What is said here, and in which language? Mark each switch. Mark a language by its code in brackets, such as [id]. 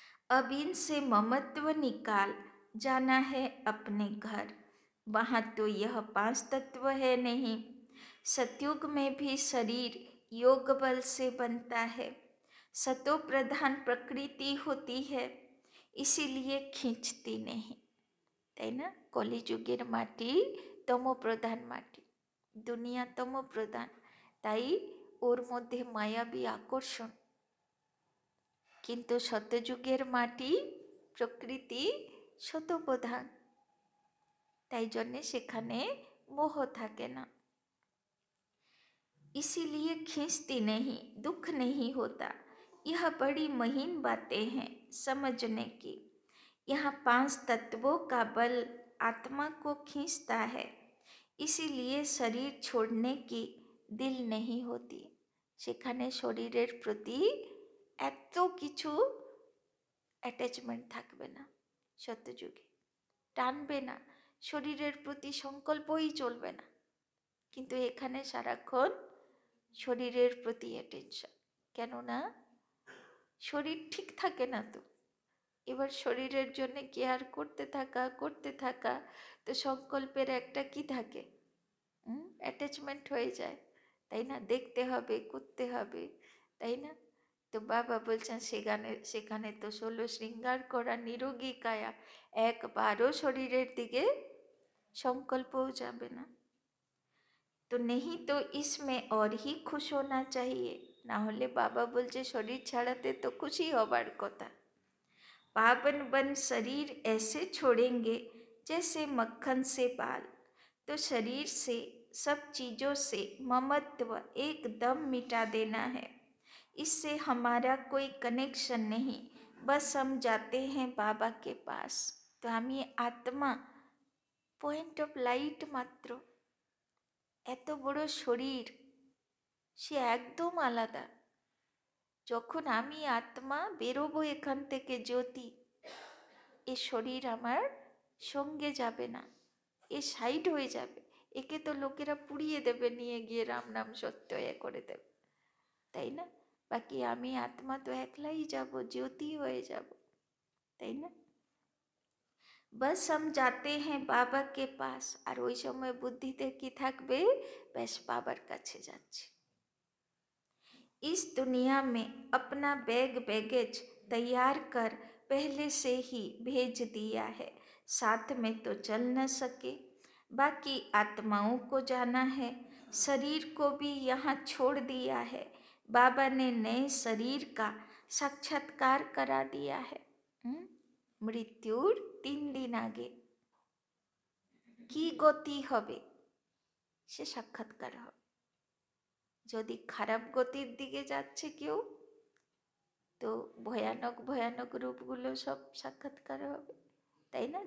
[hi] अब इनसे ममत्व निकाल जाना है अपने घर, वहाँ तो यह 5 तत्व है नहीं। सतयुग में भी शरीर योग बल से बनता है, सतो प्रधान प्रकृति होती है, इसीलिए खींचती नहीं, [bn] তাই না? কলিযুগের মাটি তমপ্রধান মাটি, দুনিয়া তমপ্রধান, তাই ওর মধ্যে মায়াবী আকর্ষণ। কিন্তু সত্যযুগের মাটি প্রকৃতি শতপ্রধান, তাই জন্যে সেখানে মোহ থাকে না। [hi] इसीलिए खींचती नहीं, दुख नहीं होता। यह बड़ी महीन बातें हैं समझने की। यहाँ 5 तत्वों का बल आत्मा को खींचता है, इसीलिए शरीर छोड़ने की दिल नहीं होती। [bn] সেখানে শরীরের প্রতি এত কিছু অ্যাটাচমেন্ট থাকবে না, সত্যযুগে টানবে না, শরীরের প্রতি সংকল্পই চলবে না। কিন্তু এখানে সারাক্ষণ শরীরের প্রতি অ্যাটেনশন, কেননা শরীর ঠিক থাকে না তো, এবার শরীরের জন্য কেয়ার করতে থাকা, তো সংকল্পের একটা কি থাকে, অ্যাটাচমেন্ট হয়ে যায়, তাই না? দেখতে হবে, করতে হবে, তাই না? তো বাবা বলছেন সেখানে তো 16 শৃঙ্গার করা নিরোগী কায়া, একবারও শরীরের দিকে সংকল্পও যাবে না। তো [hi] नहीं तो इसमें और ही खुश होना चाहिए, [bn] না হলে বাবা বলছে শরীর ছাড়াতে তো খুশি হবার কথা। [hi] पावन बन शरीर ऐसे छोड़ेंगे जैसे मक्खन से बाल, तो शरीर से सब चीज़ों से ममत्व एकदम मिटा देना है। इससे हमारा कोई कनेक्शन नहीं, बस हम जाते हैं बाबा के पास। तो हमें आत्मा पॉइंट ऑफ लाइट मात्र, [bn] এত বড় শরীর সে একদম আলাদা, যখন আমি আত্মা বেরোবো এখান থেকে জ্যোতি, এ শরীর আমার সঙ্গে যাবে না, এ সাইড হয়ে যাবে, একে তো লোকেরা পুড়িয়ে দেবে, নিয়ে গিয়ে রাম নাম সত্য এ করে দেবে, তাই না? বাকি আমি আত্মা তো একলাই যাব, জ্যোতি হয়ে যাব, তাই না? [hi] बस हम जाते हैं बाबा के पास, [bn] আর ওই সময় বুদ্ধিতে কি থাকবে? ব্যাস বাবার কাছে যাচ্ছি। [hi] इस दुनिया में अपना बैग बैगेज तैयार कर पहले से ही भेज दिया है, साथ में तो चल न सके, बाकी आत्माओं को जाना है, शरीर को भी यहाँ छोड़ दिया है, बाबा ने नए शरीर का साक्षात्कार करा दिया है। [bn] মৃত্যুর 3 দিন আগে কি গতি হবে সে সাক্ষাৎকার হবে। যদি খারাপ গতির দিকে যাচ্ছে কেউ, তো ভয়ানক ভয়ানক রূপগুলো সব সাক্ষাৎকার হবে, তাই না?